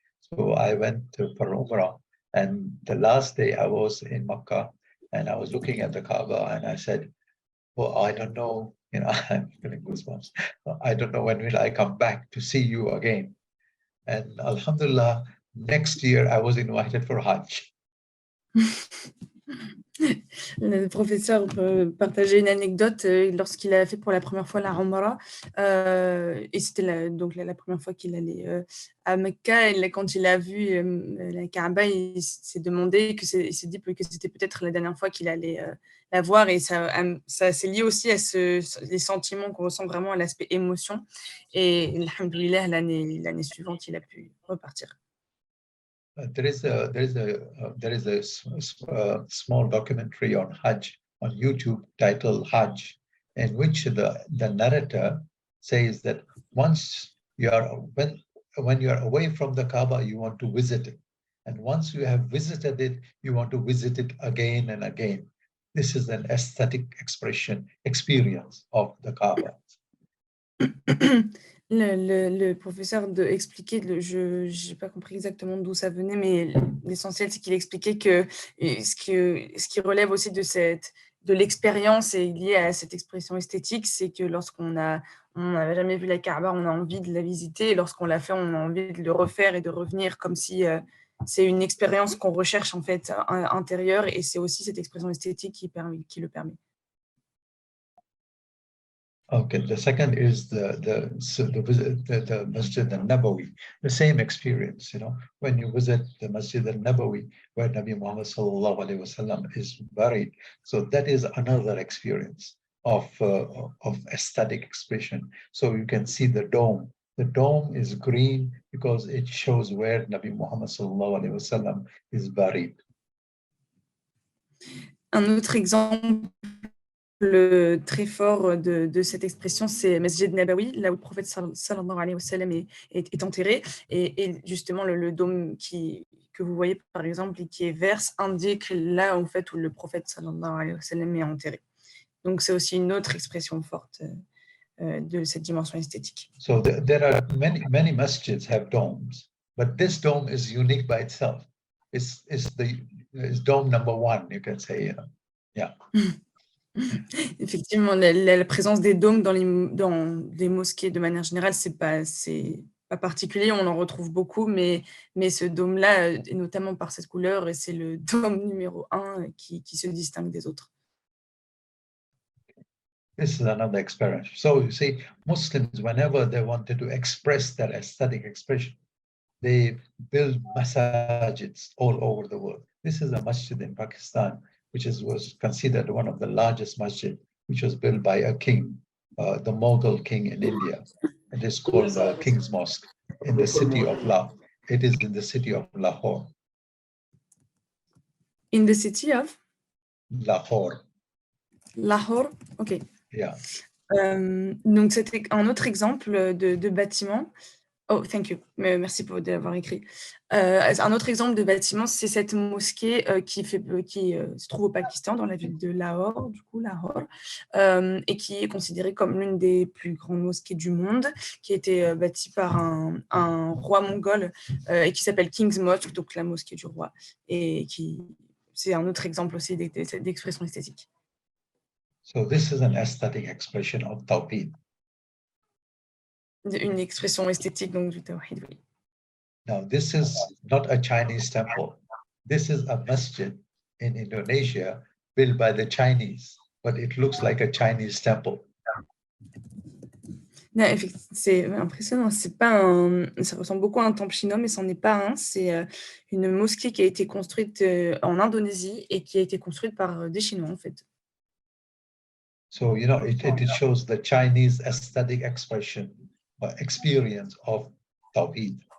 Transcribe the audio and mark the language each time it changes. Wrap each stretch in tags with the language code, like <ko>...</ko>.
<en>So I went for Umrah, and the last day I was in Makkah, and I was looking at the Kaaba, and I said, "Well, I don't know, I'm feeling goosebumps. I don't know when will I come back to see you again." And Alhamdulillah, next year I was invited for Hajj.</en> <fr>Le professeur peut partager une anecdote lorsqu'il a fait pour la première fois la Umrah, et c'était la première fois qu'il allait à Mecca, et quand il a vu la Kaaba, il s'est demandé il s'est dit que c'était peut-être la dernière fois qu'il allait la voir, et ça c'est lié aussi à les sentiments qu'on ressent vraiment à l'aspect émotion, et alhamdoulilah, l'année suivante il a pu repartir.</fr> <en>There is a small documentary on Hajj on YouTube titled Hajj, in which the narrator says that once when you are away from the Kaaba, you want to visit it, and once you have visited it, you want to visit it again and again. This is an aesthetic experience of the Kaaba.</en> <fr>Le professeur expliquait, je n'ai pas compris exactement d'où ça venait, mais l'essentiel, c'est qu'il expliquait que ce qui relève aussi de l'expérience et lié à cette expression esthétique, c'est que lorsqu'on n'a jamais vu la Kaaba, on a envie de la visiter, et lorsqu'on l'a fait, on a envie de le refaire et de revenir, comme si c'est une expérience qu'on recherche en fait intérieure, et c'est aussi cette expression esthétique qui le permet.</fr> <en>Okay, the second is the Masjid al-Nabawi, the same experience, when you visit the Masjid al-Nabawi, where Nabi Muhammad sallallahu alaihi wasallam is buried. So that is another experience of aesthetic expression. So you can see the dome. The dome is green because it shows where Nabi Muhammad sallallahu alaihi wasallam is buried.</en> <fr>Un autre exemple très fort de cette expression, c'est Masjid Nabawi, là où le prophète sallallahu alayhi wa sallam est enterré, et justement le dôme que vous voyez par exemple et qui est vert indique là en fait où le prophète sallallahu alayhi wa sallam est enterré. Donc c'est aussi une autre expression forte de cette dimension esthétique.</fr> <en>So there are many masjids have domes, but this dome is unique by itself. It's dome number one, you can say, yeah.</en> <fr>Effectivement, la présence des dômes dans les mosquées de manière générale, c'est pas particulier, on en retrouve beaucoup, mais ce dôme-là, et notamment par cette couleur, et c'est le dôme numéro 1 qui se distingue des autres.</fr> <en>This is another experience. So you see, Muslims, whenever they wanted to express their aesthetic expression, they build masajids all over the world. This is a masjid in Pakistan, which was considered one of the largest masjid, which was built by a king, the Mughal king in India. It is called the King's Mosque in the city of Lahore. It is in the city of Lahore. In the city of? Lahore. Lahore, ok. Yeah.</en> <fr>Donc c'était un autre exemple de bâtiment.</fr> <en>Oh, thank you.</en> <fr>Merci pour d'avoir écrit. Un autre exemple de bâtiment, c'est cette mosquée qui se trouve au Pakistan, dans la ville de Lahore, et qui est considérée comme l'une des plus grandes mosquées du monde, qui a été bâtie par un roi mongol et qui s'appelle King's Mosque, donc la mosquée du roi, et c'est un autre exemple aussi d'expression esthétique.</fr> <en>So this is an aesthetic expression of Tawhid.</en> <fr>Une expression esthétique donc du Tawhid, oui.</fr> <en>Now, this is not a Chinese temple. This is a masjid in Indonesia built by the Chinese, but it looks like a Chinese temple.</en> <fr>C'est impressionnant. Ça ressemble beaucoup à un temple chinois, mais ce n'en est pas un. C'est une mosquée qui a été construite en Indonésie et qui a été construite par des Chinois, en fait.</fr> <en>So, you know, it shows the Chinese aesthetic expression or experience of Tawhid.</en>